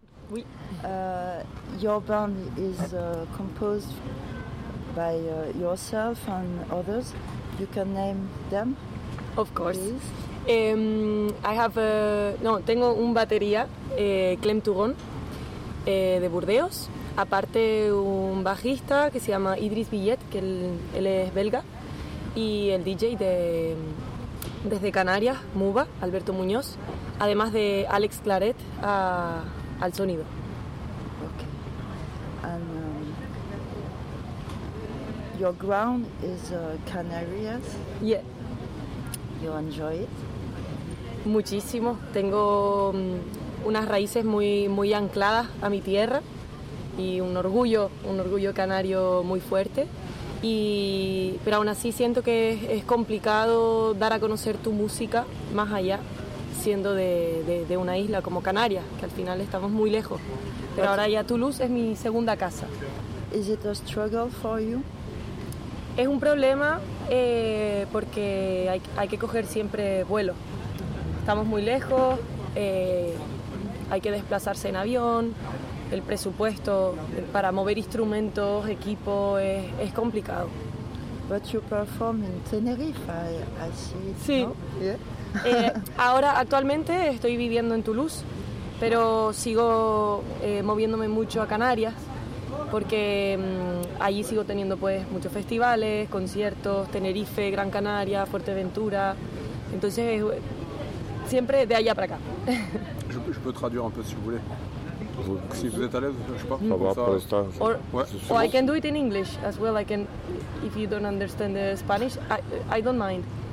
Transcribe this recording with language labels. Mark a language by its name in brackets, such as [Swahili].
[English] Oui, your band is composed by yourself and others. You can name them. Of course. Please. [Spanish] Tengo un batería, Clem Tugón, de Burdeos. Aparte, un bajista que se llama Idris Billet, que él es belga. Y el DJ desde Canarias, Muba, Alberto Muñoz. Además de Alex Claret, al sonido. [English] Okay. And your ground is Canarias. Yeah. You enjoy it? [Spanish] Muchísimo. Tengo unas raíces muy muy ancladas a mi tierra y un orgullo canario muy fuerte. Y pero aún así siento que es complicado dar a conocer tu música más allá, siendo de una isla como Canarias, que al final estamos muy lejos. Pero ahora ya Toulouse es mi segunda casa. [English] Is it a struggle for you? [Spanish] Es un problema porque hay que coger siempre vuelo. Estamos muy lejos, hay que desplazarse en avión, el presupuesto para mover instrumentos, equipo, es complicado. [English] But you perform in Tenerife, I see. [Spanish] Sí. [English] No? Yeah. [Spanish] Ahora actualmente estoy viviendo en Toulouse, pero sigo moviéndome mucho a Canarias porque allí sigo teniendo pues muchos festivales, conciertos, Tenerife, Gran Canaria, Fuerteventura. Entonces siempre de allá para acá. [French] Je peux traduire un peu si vous voulez. Si vous êtes à l'aise, je sais pas. Ça va, pour l'instant. [English] Or I can do it in English as well. I can, if you don't understand the Spanish, I don't mind.